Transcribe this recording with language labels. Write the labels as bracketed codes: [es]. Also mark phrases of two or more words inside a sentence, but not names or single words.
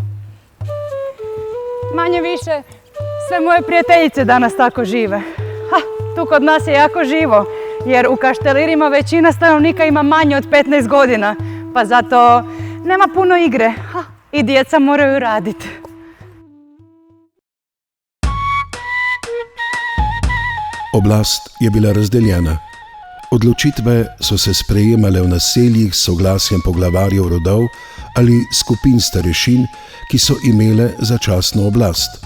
[hr] Manje više, sve moje prijateljice danas tako žive. Tu kod nas je jako živo, jer u Kaštelirima većina stanovnika ima manje od 15 godina, pa zato nema puno igre i djeca moraju raditi. [sl] Oblast je bila razdeljena. Odločitve so se sprejemale v naseljih s soglasjem poglavarjev rodov ali skupin starešin, ki so imele začasno oblast.